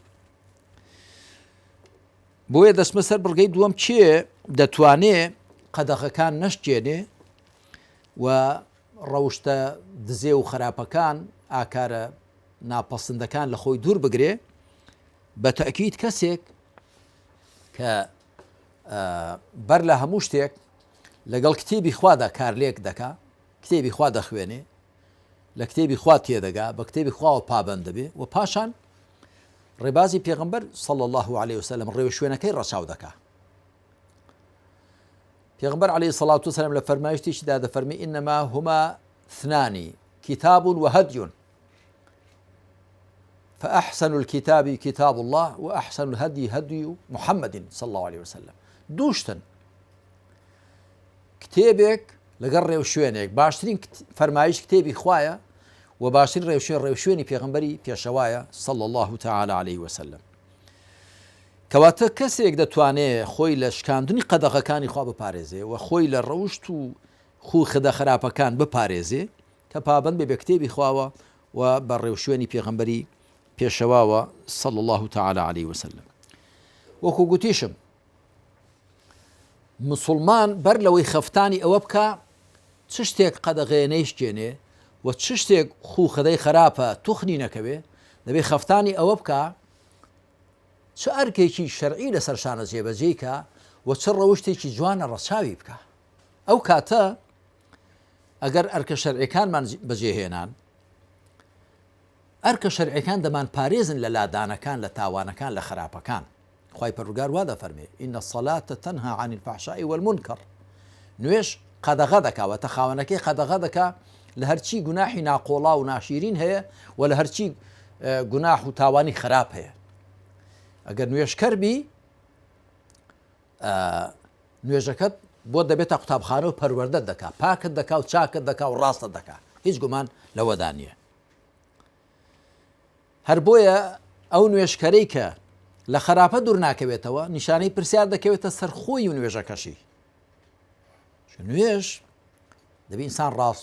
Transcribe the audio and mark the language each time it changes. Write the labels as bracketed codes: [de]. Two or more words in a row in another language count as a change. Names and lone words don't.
[ckb] بۆیە دەچمە سەر بڕگەی دووەم، چێ دەتوانێ قەدەغەکان نەشکێنێ و ڕەوشتە دزێ و خراپەکان ئاکارە ناپەسندەکان لە خۆی دوور بگرێ. بە تەکید کەسێک کە بەر لە هەموو شتێک لەگەڵ کتێبی خوادا کارلێک دەکا کتێبی خوا دەخوێنێ لە کتێبی خوا تێدەگا بە کتێبی خواوە پابەند دەبێ و پاشان ڕێبازی پێغەمبەر [ar] صلى الله عليه وسلم [ckb] ڕێوە شوێنەکەی ڕەچاو دەکا [ar] پێغەمبەر عليه الصلاة والسلام [ckb] لە فەرمایشتێکیدا دەفەرمێ [ar] ئینەما هما اثنان كتاب وهدي فأحسن الكتاب كتاب الله وأحسن الهدي هدي محمد صلى الله عليه وسلم دوشتن [ckb] کتێبێک لەگەڵ ڕێوشوێنێک باشترین فەرمایش کتێبی خوایە و باشترین ڕێوشوێنی پێغەمبەری پێشەوایە [ar] صلى الله تعالى عليه وسلم [ckb] کەواتە کەسێک دەتوانێت خۆی لە شکاندنی قەدەغەکانی خوا بپارێزێ و خۆی لە ڕەوشت و خوو خدە خراپەکان بپارێزێ کە پابەند بێ بە کتێبی خواوە و بە ڕێوشوێنی پێغەمبەری پێشەواوە [ar] صلى الله تعالى عليه وسلم [ckb] وەکو گوتیشم مسلمان بەر لەوەی خەفتانی ئەوە بکە چ شتێک قەدەغەیە نەیشتێنێ و چ شتێک خوو خدەی خراپە توخنی نەکەوێ دەبێ خەفتانی ئەوە بکە چ ئەرکێکی شەرعی لەسەر شانە جێبەجێیکە و چ ڕەوشتێکی جوانە ڕەچاوی بکە ئەو کاتە ئەگەر ئەرکە شەرعیەکانمان بەجێهێنان ئەرکە شەرعیەکان دەمان پارێزن لە لادانەکان لە تاوانەکان لە خراپەکان خوای پەروەردگار وا دەفەرمێ [ar] ئین الصلاة تنهى عن الفحشاء والمنكر [ckb] نوێژ قەدەغە دەکاوەتە خاوەنەکەی قەدەغە دەکا لە هەرچی گوناحی ناقۆڵا و ناشیرین هەیە و لە هەرچی گوناح و تاوانی خراپ هەیە ئەگەر نوێژکەر بی نوێژەکەت بۆ دەبێتە قوتابخانە و پەروەردەت دەکا پاکت دەکا و چاکت دەکا و ڕاستت دەکا هیچ گومان لەوەدا نییە هەر بۆیە ئەو نوێژکەرەی کە لە خراپە دوور ناکەوێتەوە نیشانەی پرسیار دەکەوێتە سەرخۆی و نوێژەکەشی نوێژ دەبێت ئینسان ڕاست